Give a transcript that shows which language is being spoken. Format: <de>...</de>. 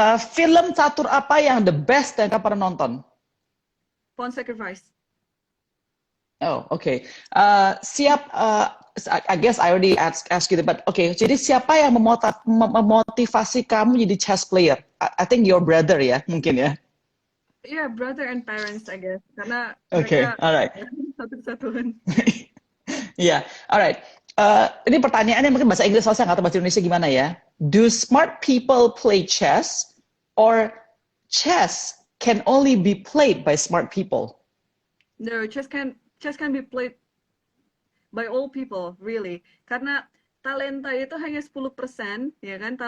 <id>Film catur apa yang</id> <en>the best</en> <id>yang kamu pernah nonton?</id> <en>Pawn Sacrifice. Oh, okay. I guess I already asked you that, but okay.</en> <id>Jadi siapa yang memotivasi kamu jadi</id> <en>chess player? I think your brother</en> <id>ya, mungkin ya.</id> <en>Yeah, brother and parents, I guess.</en> <id>Karena</id> <en>Okay,</en> <id>mereka</id> <en>alright.</en> <id>satu-satuan.</id> <en>Yeah, alright.</en> <id>Ini pertanyaannya mungkin bahasa Inggris, soalnya nggak tahu bahasa Indonesia gimana ya.</id> <en>Do smart people play chess, or chess can only be played by smart people? No, chess can be played by all people, really.</en> <id>Karena talenta itu hanya 10%, ya kan?</id>